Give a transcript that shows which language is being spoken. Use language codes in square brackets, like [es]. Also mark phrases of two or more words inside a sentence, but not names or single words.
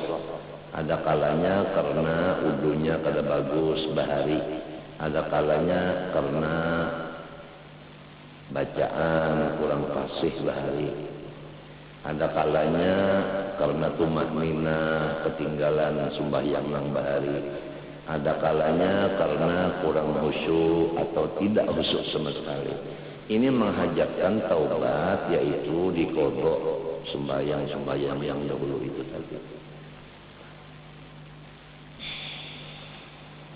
[bjn] Ada kalanya karena udunya kada bagus bahari. Ada kalanya karena bacaan kurang fasih bahari. Ada kalanya karena tumakninah ketinggalan sembahyang nang bahari. [id] Ada kalanya karena kurang khusyuk atau tidak khusyuk sama sekali. Ini menghajatkan taubat, yaitu dikodok sembahyang-sembahyang yang dahulu itu tadi.